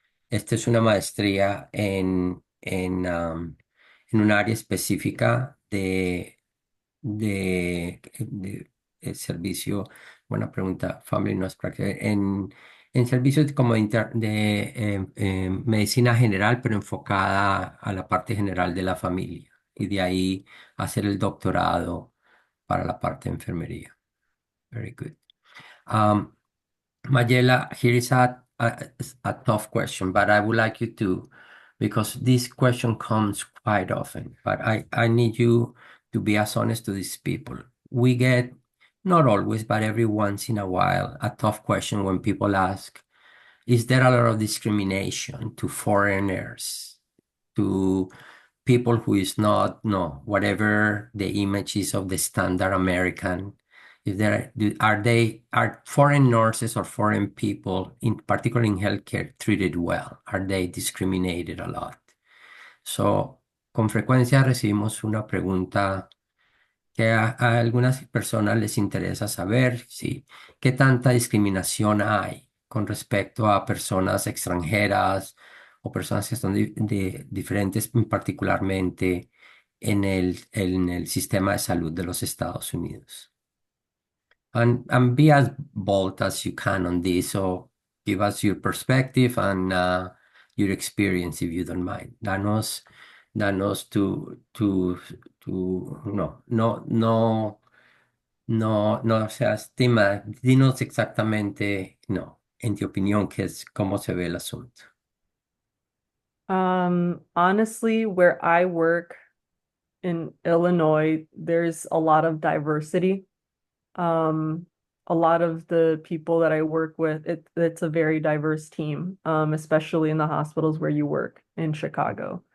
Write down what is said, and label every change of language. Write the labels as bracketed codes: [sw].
[es] Esta es una maestría en un área específica de servicio. Buena pregunta, Family Nurse Practice. En servicios como medicina general, pero enfocada a la parte general de la familia. Y de ahí hacer el doctorado para la parte de enfermería. [en] Very good. Um, Mayela, here is a tough question, but I would like you to, because this question comes quite often, but I need you to be as honest to these people. We get, not always, but every once in a while, a tough question when people ask, is there a lot of discrimination to foreigners, to people who is not, no, whatever the image is of the standard American? Is there, are foreign nurses or foreign people, in particular in healthcare, treated well? Are they discriminated a lot? [es] So, con frecuencia recibimos una pregunta que a algunas personas les interesa saber, sí, qué tanta discriminación hay con respecto a personas extranjeras o personas que son diferentes, particularmente en el sistema de salud de los Estados Unidos. [en] And be as bold as you can on this. So give us your perspective and your experience, if you don't mind. [es] Danos no seas tema. Dinos exactamente, no, en tu opinión, qué es, cómo se ve el asunto. [en] Honestly, where I work in Illinois, there's a lot of diversity. Um, a lot of the people that I work with, it's a very diverse team, especially in the hospitals where you work in Chicago.